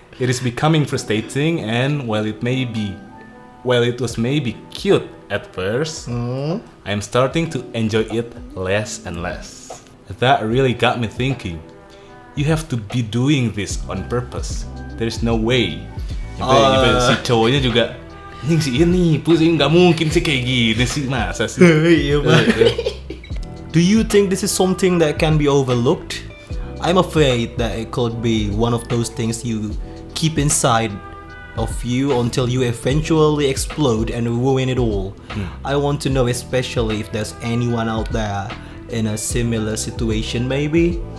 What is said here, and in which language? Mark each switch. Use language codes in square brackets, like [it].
[en] It is becoming frustrating, and while it was maybe cute at first, I am starting to enjoy it less and less. That really got me thinking. You have to be doing this on purpose. There is no way. [id] Nyampe si cowoknya juga ini pusing, nggak mungkin sih kayak gini sih, masa sih? Iya banget. [en] Do you think this is something that can be overlooked? I'm afraid that it could be one of those things you keep inside of you until you eventually explode and ruin it all. I want to know especially if there's anyone out there in a similar situation maybe.